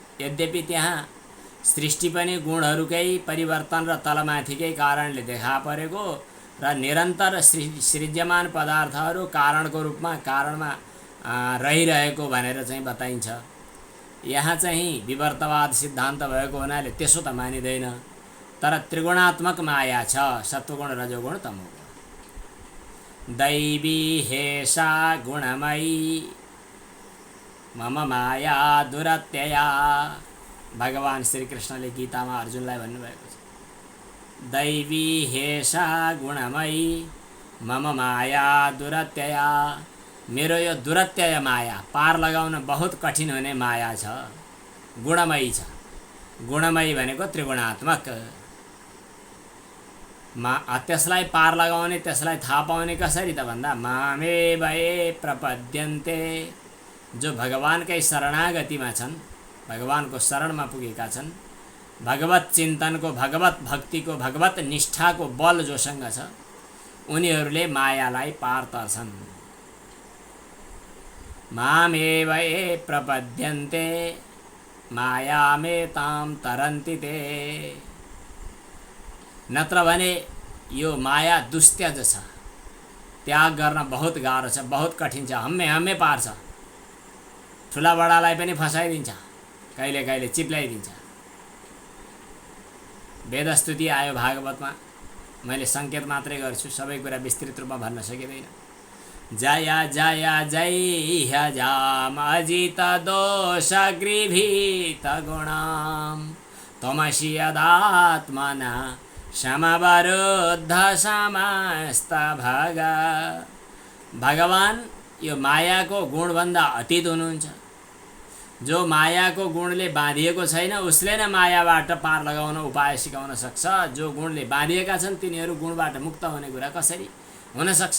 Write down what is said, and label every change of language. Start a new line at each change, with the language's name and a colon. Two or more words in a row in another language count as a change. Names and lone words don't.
Nepali: यद्यपि त्यहाँ सृष्टि पनि गुणहरूकै परिवर्तन र तलमाथिकै कारणले देखा परेको र निरन्तर सृज्यमान पदार्थहरू कारणको रूपमा कारणमा रहिरहेको भनेर चाहिँ बताइन्छ। यहाँ चाहिँ विवर्तवाद सिद्धान्त भएको हुनाले त्यसो त मानिँदैन, तर त्रिगुणात्मक माया छ, सत्वगुण रजोगुण तमोगुण।
Sanskrit: दैवी हेषा गुणमयी मम माया दुरत्यया,
Nepali: भगवान श्री कृष्णले गीतामा अर्जुनलाई भन्नुभएको छ।
Sanskrit: दैवी हेषा गुणमयी मम माया दुरत्यया,
Nepali: मेरो यो दुरत्यय माया, पार लगाउन बहुत कठिन हुने माया छ, गुणमयी छ। गुणमयी भनेको त्रिगुणात्मक। त्यसलाई पार लगाउने, त्यसलाई थाहा पाउने कसरी त भन्दा
Sanskrit: मामेव ये प्रपद्यन्ते,
Nepali: जो भगवानकै शरणागतिमा छन्, भगवानको शरणमा पुगेका छन्, भगवत चिन्तनको, भगवत भक्तिको, भगवत निष्ठाको बल जोसँग छ, उनीहरूले मायालाई पार तर्छन्।
Sanskrit: मामेव ये प्रपद्यन्ते मायामेतां तरन्ति ते,
Nepali: नत्र भने यो माया दुस्त्यज छ, त्याग गर्न बहुत गाह्रो छ, बहुत कठिन छ, हम्मे पार्छ। ठुला बडालाई पनि फसाइदिन्छ, कहिले कहिले चिप्ल्याइदिन्छ। वेदस्तुति आयो भागवतमा, मैले सङ्केत मात्रै गर्छु, सबै कुरा विस्तृत रूपमा भन्न सकिँदैन।
Sanskrit: जय जय जय ह्यजाम अजित दोष गृभीत गुणाम त्वमसि यदात्मना समवरुद्ध समस्त भग।
Nepali: भगवान यो मायाको गुणभन्दा अतीत हुनुहुन्छ। जो मायाको गुणले बाँधिएको छैन उसले नै मायाबाट पार लगाउन उपाय सिकाउन सक्छ। जो गुणले बाँधिएका छन् तिनीहरू गुणबाट मुक्त हुने कुरा कसरी हुन सक्छ?